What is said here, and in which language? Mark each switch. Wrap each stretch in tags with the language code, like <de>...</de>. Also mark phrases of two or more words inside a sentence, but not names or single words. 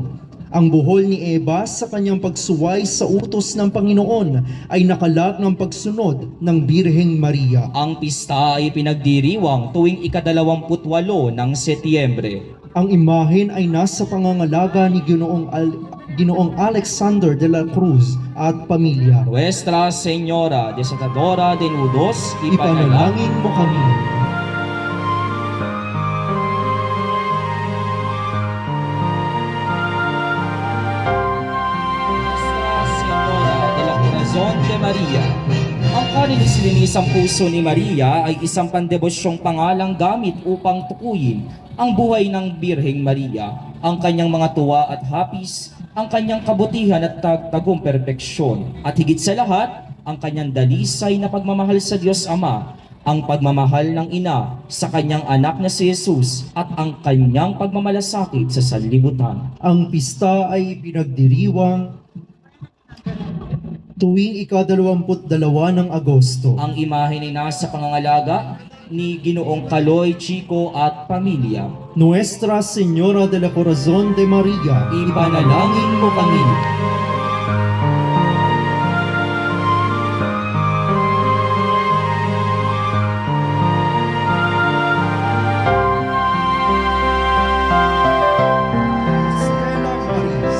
<tl>Ang buhol ni Eva sa kanyang pagsuway sa utos ng Panginoon ay nakalak ng pagsunod ng Birheng Maria. Ang pista ay pinagdiriwang tuwing ika-28 ng Setyembre. Ang imahen ay nasa pangangalaga ni Ginoong Alexander de la Cruz at pamilya. Nuestra Señora Desatadora de Nudos, Ipanalangin mo kami. Nuestra Señora de la Corazon de Maria. Ang kalinis-linisang puso ni Maria ay isang pandevosyong pangalang gamit upang tukuyin ang buhay ng Birheng Maria, ang kanyang mga tuwa at hapis, ang kanyang kabutihan at tagtagong perpeksyon, at higit sa lahat, ang kanyang dalisay na pagmamahal sa Diyos Ama, ang pagmamahal ng ina sa kanyang anak na si Jesus, at ang kanyang pagmamalasakit sa sanlibutan. Ang pista ay pinagdiriwang tuwing ika-22 ng Agosto. Ang imahe ay nasa pangangalaga ni Ginoong Kaloy Chico at pamilya. Nuestra Señora de la Corazon de Maria, Ipanalangin mo kami. Stella Maris.</tl>